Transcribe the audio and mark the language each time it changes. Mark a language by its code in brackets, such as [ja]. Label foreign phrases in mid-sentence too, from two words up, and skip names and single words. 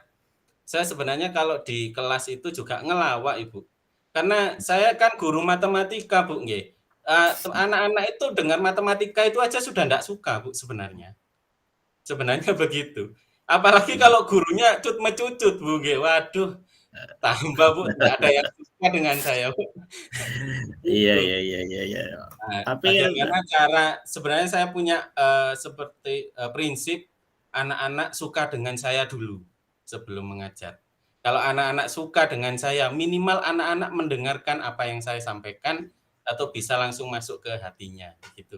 [id] Saya sebenarnya kalau di kelas itu juga ngelawak Ibu. Karena saya kan guru matematika Bu nggih. Anak-anak itu dengar matematika itu aja sudah enggak suka Bu sebenarnya. Sebenarnya begitu. Apalagi kalau gurunya cut-mecucut Bu nggih. Waduh, tambah Bu, enggak ada yang suka dengan saya Bu. Iya, Gitu. iya. Nah, Tapi bagaimana cara sebenarnya saya punya seperti prinsip anak-anak suka dengan saya dulu sebelum mengajar. Kalau anak-anak suka dengan saya, minimal anak-anak mendengarkan apa yang saya sampaikan atau bisa langsung masuk ke hatinya gitu.